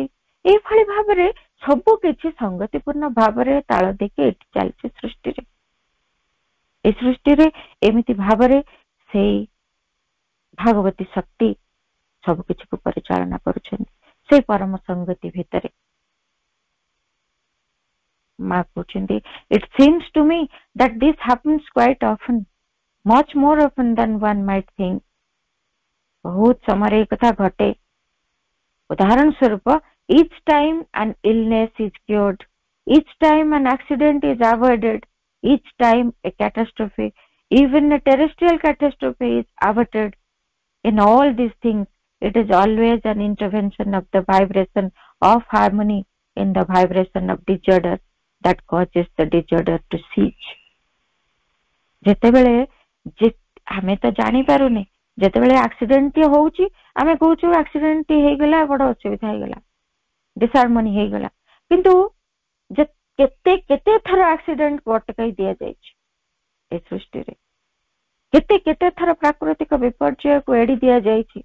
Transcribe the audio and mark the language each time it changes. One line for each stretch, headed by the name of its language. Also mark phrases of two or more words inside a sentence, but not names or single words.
Odia: ଏଇଭଳି ଭାବରେ ସବୁ କିଛି ସଂଗତିପୂର୍ଣ୍ଣ ଭାବରେ ତାଳ ଦେଇକି ଏଠି ଚାଲିଛି ସୃଷ୍ଟିରେ। ଏ ସୃଷ୍ଟିରେ ଏମିତି ଭାବରେ ସେଇ ଭାଗବତୀ ଶକ୍ତି ସବୁ କିଛିକୁ ପରିଚାଳନା କରୁଛନ୍ତି, ସେଇ ପରମ ସଂଗତି ଭିତରେ। ମା କହୁଛନ୍ତି,
English: it seems to me that this happens quite often, much more often than one might think।
Odia: ବହୁତ ସମୟରେ ଏ କଥା ଘଟେ। ଉଦାହରଣ ସ୍ୱରୂପ,
English: each time an illness is cured, each time an accident is avoided, each time a catastrophe, even a terrestrial catastrophe, is averted। In all these things, it is always an intervention of the vibration of harmony in the vibration of disorder that causes the disorder to cease।
Odia: ଯେତେବେଳେ ଆମେ ତ ଜାଣିପାରୁନି, ଯେତେବେଳେ ଆକ୍ସିଡେଣ୍ଟ ହଉଛି ଆମେ କହୁଛୁ ଆକ୍ସିଡେଣ୍ଟ ହେଇଗଲା, ବଡ ଅସୁବିଧା ହେଇଗଲା, ଡିସହାର୍ମୋନି ହେଇଗଲା। କିନ୍ତୁ କେତେ କେତେ ଥର ଆକ୍ସିଡେଣ୍ଟ ଅଟକାଇ ଦିଆଯାଇଛି ଏ ସୃଷ୍ଟିରେ, କେତେ କେତେ ଥର ପ୍ରାକୃତିକ ବିପର୍ଯ୍ୟୟକୁ ଏଡି ଦିଆଯାଇଛି।